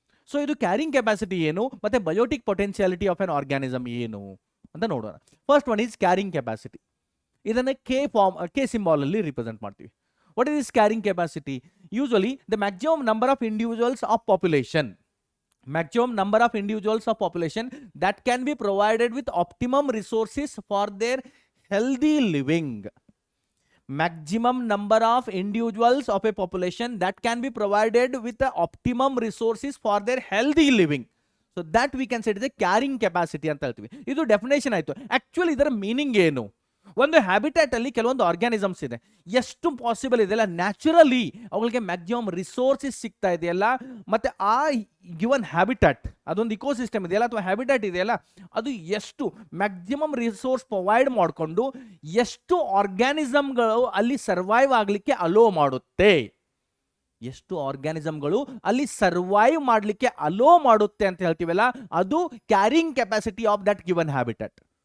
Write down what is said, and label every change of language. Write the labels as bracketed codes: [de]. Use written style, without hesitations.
[kn] So ಇದು carrying capacity ಏನು ಮತ್ತೆ [en] biotic potentiality of an organism [kn] ಏನು ಅಂತ ನೋಡೋಣ. [en] First one is carrying capacity. [kn] ಇದನ್ನ ಕೆ ಸಿಂಬಾಲ್ ಅಲ್ಲಿ ರಿಪ್ರೆಸೆಂಟ್ ಮಾಡ್ತೀವಿ. [en] What is this carrying capacity? Usually the maximum number of individuals of population. Maximum number of individuals of population that can be provided with optimum resources for their healthy living. Maximum number of individuals of a population that can be provided with the optimum resources for their healthy living. So that we can say it is a carrying capacity [kn] ಅಂತ ಹೇಳ್ತೀವಿ. ಇದು definition ಆಯ್ತು. Actually ಇದರ meaning ಏನು? ಒಂದು habitat ಅಲ್ಲಿ ಕೆಲವೊಂದು organisms ಇದೆ, ಎಷ್ಟು ಪಾಸಿಬಲ್ ಇದೆಯಲ್ಲ ನ್ಯಾಚುರಲಿ ಅವುಗಳಿಗೆ ಮ್ಯಾಕ್ಸಿಮಮ್ ರಿಸೋರ್ಸಸ್ ಸಿಗ್ತಾ ಇದೆಯಲ್ಲ, ಮತ್ತೆ ಆ ಗಿವನ್ ಹ್ಯಾಬಿಟ್ಯಾಟ್ ಅದೊಂದು ಇಕೋಸಿಸ್ಟಮ್ ಇದೆಯಲ್ಲ ಅಥವಾ ಹ್ಯಾಬಿಟ್ಯಾಟ್ ಇದೆಯಲ್ಲ ಅದು ಎಷ್ಟು ಮ್ಯಾಕ್ಸಿಮಮ್ ರಿಸೋರ್ಸ್ ಪ್ರೊವೈಡ್ ಮಾಡಿಕೊಂಡು ಎಷ್ಟು ಆರ್ಗ್ಯಾನಿಸಮ್ಗಳು ಅಲ್ಲಿ ಸರ್ವೈವ್ ಆಗಲಿಕ್ಕೆ ಅಲೋ ಮಾಡುತ್ತೆ, ಎಷ್ಟು ಆರ್ಗ್ಯಾನಿಸಮ್ಗಳು ಅಲ್ಲಿ ಸರ್ವೈವ್ ಮಾಡಲಿಕ್ಕೆ ಅಲೋ ಮಾಡುತ್ತೆ ಅಂತ ಹೇಳ್ತೀವಲ್ಲ, ಅದು [en] Carrying capacity of that given habitat.